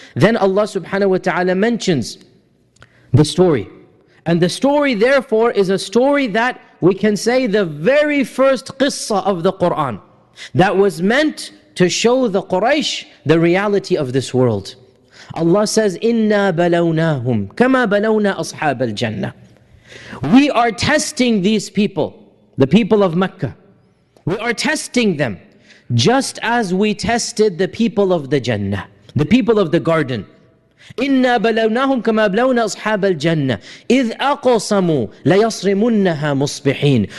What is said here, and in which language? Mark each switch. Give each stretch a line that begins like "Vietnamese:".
English: Then Allah subhanahu wa ta'ala mentions the story. And the story therefore is a story that we can say the very first qissa of the Quran, that was meant to show the Quraysh the reality of this world.
Arabic: Allah says, إِنَّا بَلَوْنَاهُمْ كَمَا بَلَوْنَا أَصْحَابَ الْجَنَّةِ.
English: We are testing these people, the people of Mecca. We are testing them just as we tested the people of the Jannah, the people of the garden.
Arabic: إِنَّا بَلَوْنَاهُمْ كَمَا بَلَوْنَا أَصْحَابَ الْجَنَّةِ إِذْ أَقْسَمُوا لَيَصْرِمُنَّهَا مُصْبِحِينَ.